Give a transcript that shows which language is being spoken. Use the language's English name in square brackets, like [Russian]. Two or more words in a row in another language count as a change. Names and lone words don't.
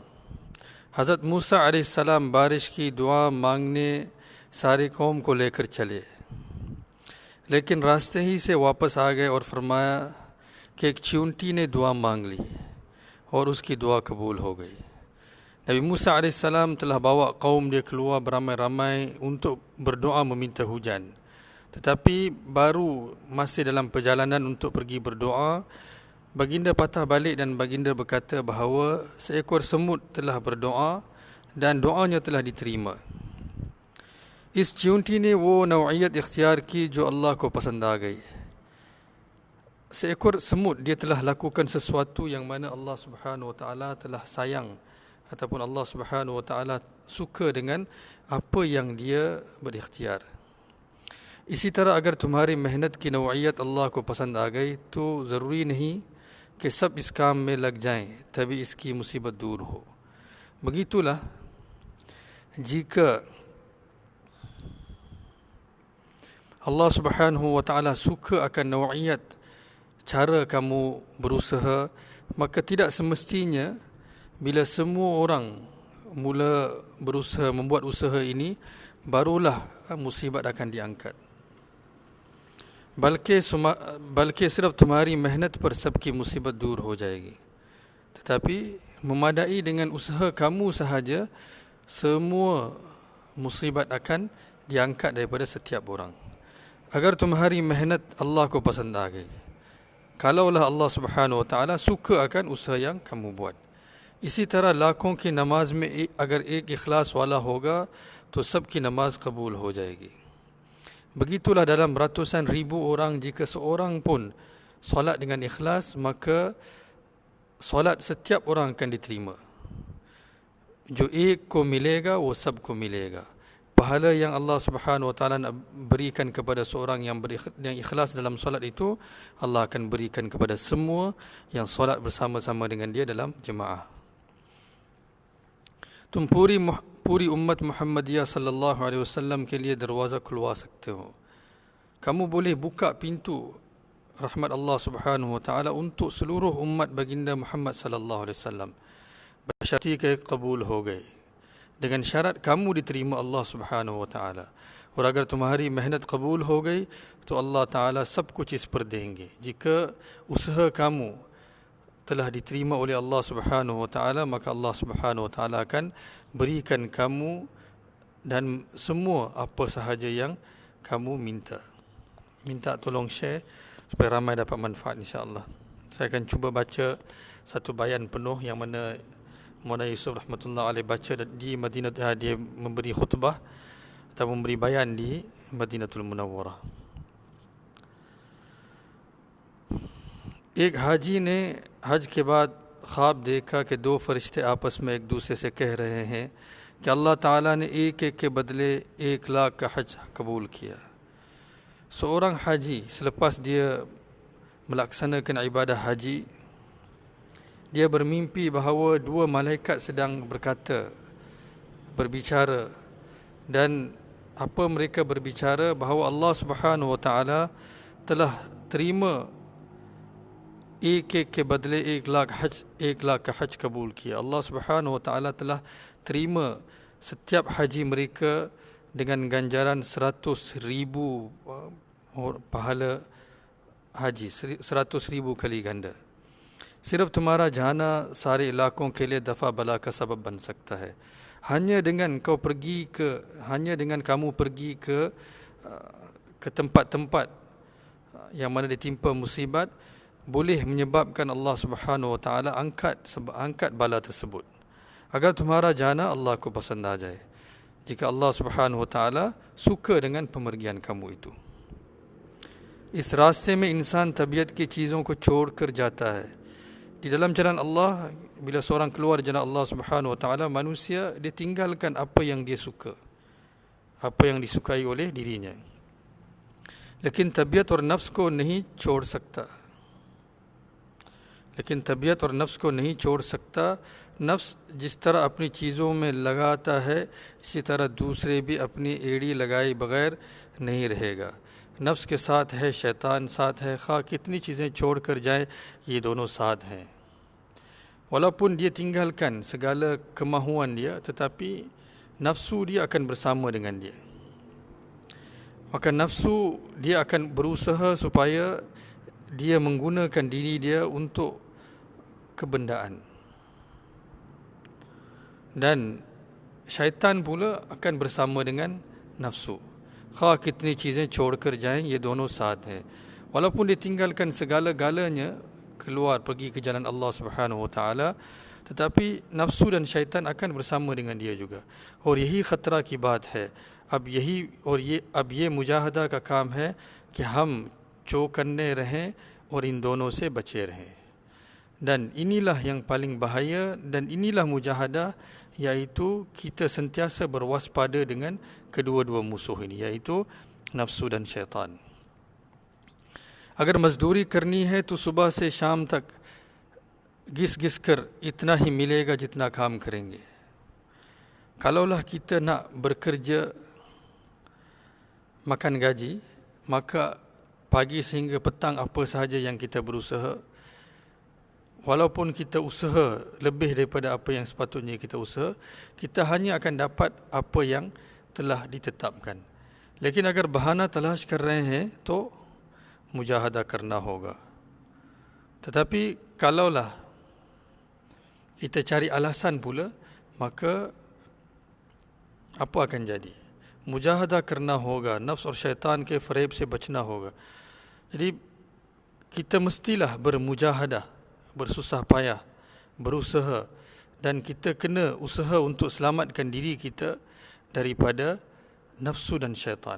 [Urdu] Hazrat Musa alaihissalam بارش کی دعا مانگنے ساری قوم کو لے کر چلے، لیکن راستے ہی سے واپس آ گئے اور فرمایا کہ ایک چیونٹی نے دعا مانگ لی اور اس کی دعا قبول ہو گئی. [Malay] Nabi Musa alaihissalam telah bawa kaum dia keluar beramai-ramai untuk berdoa meminta hujan. Tetapi baru masih dalam perjalanan untuk pergi berdoa, baginda patah balik dan baginda berkata bahawa seekor semut telah berdoa dan doanya telah diterima. [Urdu] اس چیونٹی نے وہ نوعیت اختیار کی جو اللہ کو پسند آ گئی. [Malay] Seekor semut dia telah lakukan sesuatu yang mana Allah [Arabic] سبحانه و تعالى [Malay] telah sayang, ataupun Allah [Arabic] سبحانه و تعالى [Malay] suka dengan apa yang dia berikhtiar. [Urdu] اسی طرح اگر تمہاری محنت کی نوعیت اللہ کو پسند آ گئی تو ضروری نہیں کہ سب اس کام میں لگ جائیں تبھی اس کی مصیبت دور ہو. [Malay] Begitulah jika Allah [Arabic] سبحانه و تعالى [Malay] suka akan nau'iyat cara kamu berusaha, maka tidak semestinya bila semua orang mula berusaha membuat usaha ini barulah musibat akan diangkat. [Urdu] بلکہ صرف تمہاری محنت پر سب کی مصیبت دور ہو جائے گی. [Malay] Tetapi memadai dengan usaha kamu sahaja semua musibat akan diangkat daripada setiap orang. [Urdu] Agar تمہاری محنت اللہ کو پسند آ گئی, [Malay] kalaulah Allah [Arabic] سبحانه و تعالى [Malay] suka akan usaha yang kamu buat. [Urdu] اسی طرح لاکھوں کی نماز میں اگر ایک اخلاص والا ہوگا تو سب کی نماز قبول ہو جائے گی. [Malay] Begitulah dalam ratusan ribu orang, jika seorang pun solat dengan ikhlas, maka solat setiap orang akan diterima. [Urdu] جو ایک کو ملے گا وہ سب کو ملے گا. [Malay] Pahala yang Allah [Arabic] سبحانه و تعالى [Malay] nak berikan kepada seorang yang ikhlas dalam solat itu, Allah akan berikan kepada semua yang solat bersama-sama dengan dia dalam jemaah. [Urdu] تم پوری امت محمدیہ [Arabic] صلى الله عليه وسلم [Urdu] کے لیے دروازہ کھلوا سکتے ہو. [Malay] Kamu boleh buka pintu rahmat Allah [Arabic] سبحانه و تعالى [Malay] untuk seluruh umat baginda Muhammad [Arabic] صلى الله عليه وسلم, [Urdu] بشرطے کہ قبول ہو گئے. [Malay] dengan syarat kamu diterima Allah [Arabic] سبحانه و تعالى. [Urdu] اور اگر تمہاری محنت قبول ہو گئی تو اللہ تعالیٰ سب کچھ اس پر دیں گے. [Malay] Jika usaha kamu telah diterima oleh Allah [Arabic] سبحانه و تعالى, [Malay] maka Allah [Arabic] سبحانه و تعالى [Malay] akan berikan kamu dan semua apa sahaja yang kamu minta. Minta tolong share supaya ramai dapat manfaat, insya-Allah. Saya akan cuba baca satu bayan penuh yang mana Maulana Yusuf [Arabic] رحمة الله عليه [Malay] baca di Madinah. Dia memberi khutbah atau memberi bayan di Madinatul Munawwarah. [Urdu] ایک حاجی نے حج کے بعد خواب دیکھا کہ دو فرشتے آپس میں ایک دوسرے سے کہہ رہے ہیں کہ اللہ تعالیٰ نے ایک ایک کے بدلے 1,00,000 کا حج قبول کیا. [Malay] Seorang haji selepas dia melaksanakan ibadah haji, dia bermimpi bahawa dua malaikat sedang berbicara, dan apa mereka berbicara bahawa Allah [Arabic] سبحانه و تعالى [Malay] telah terima [Urdu] ایک کے بدلے 1,00,000 کا حج قبول کیا. [Malay] Allah [Arabic] سبحانه و تعالى [Malay] telah terima setiap haji mereka dengan ganjaran 100,000 pahala haji, 100,000 kali ganda. [Urdu] صرف تمہارا جانا سارے علاقوں کے لیے دفع بلا کا سبب بن سکتا ہے. [Malay] hanya dengan kamu pergi ke tempat-tempat yang mana ditimpa musibat, boleh menyebabkan Allah [Arabic] سبحانه و تعالى [Malay] angkat bala tersebut. [Urdu] Agar تمہارا جانا اللہ کو پسند آ جائے. [Malay] Jika Allah [Arabic] سبحانه و تعالى [Malay] suka dengan pemergian kamu itu. [Urdu] اس راستے میں انسان طبیعت کی چیزوں کو چھوڑ کر جاتا ہے. [Malay] Di dalam jalan Allah, bila seorang keluar jalan Allah [Arabic] سبحانه و تعالى, [Malay] manusia dia tinggalkan apa yang dia suka, apa yang disukai oleh dirinya. [Urdu] لیکن طبیعت اور نفس کو نہیں چھوڑ سکتا. لیکن طبیعت اور نفس کو نہیں چھوڑ سکتا. نفس جس طرح اپنی چیزوں میں لگاتا ہے، اسی طرح دوسرے بھی اپنی ایڑی لگائے بغیر نہیں رہے گا. نفس کے ساتھ ہے، شیطان ساتھ ہے۔ کھا کتنی چیزیں چھوڑ کر جائے، یہ دونوں ساتھ ہیں. [Malay] Walaupun dia tinggalkan segala kemahuan dia, tetapi nafsu dia akan bersama dengan dia. Maka nafsu dia akan berusaha supaya dia menggunakan diri dia untuk kebendaan. Dan syaitan pula akan bersama dengan nafsu. [Urdu] کھا کتنی چیزیں چھوڑ کر جائیں، یہ دونوں ساتھ ہیں. [Malay] Walaupun dia tinggalkan segala-galanya, keluar pergi ke jalan Allah [Arabic] سبحانه و تعالى, [Malay] tetapi nafsu dan syaitan akan bersama dengan dia juga. [Urdu] اور یہی خطرہ کی بات ہے. اب یہ مجاہدہ کا کام ہے کہ ہم چوکنے رہیں اور ان دونوں سے بچے رہیں. [Malay] Dan inilah yang paling bahaya, dan inilah mujahadah, iaitu kita sentiasa berwaspada dengan kedua-dua musuh ini, iaitu nafsu dan syaitan. [Urdu] اگر مزدوری کرنی ہے تو صبح سے شام تک گھس گھس کر اتنا ہی ملے گا جتنا کام کریں گے. [Malay] Kalaulah kita nak bekerja makan gaji, maka pagi sehingga petang apa sahaja yang kita berusaha, walaupun kita usaha lebih daripada apa yang sepatutnya kita usaha, kita hanya akan dapat apa yang telah ditetapkan. [Urdu] لیکن اگر بہانہ تلاش کر رہے ہیں تو مجاہدہ کرنا ہوگا. [Malay] Tetapi kalaulah kita cari alasan pula, maka apa akan jadi? [Urdu] مجاہدہ کرنا ہوگا، نفس اور شیطان کے فریب سے بچنا ہوگا. [Malay] Jadi kita mestilah bermujahadah, bersusah payah, berusaha, dan kita kena usaha untuk selamatkan diri kita daripada nafsu dan syaitan.